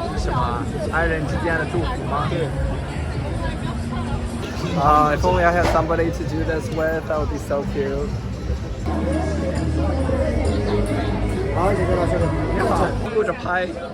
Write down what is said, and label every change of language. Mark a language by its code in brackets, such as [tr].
[zh] 什么爱人之间的祝福吗？对。 [en] If only I had somebody to do this with, that would be so cute. [zh] 好，这个老师，你好，顾着拍。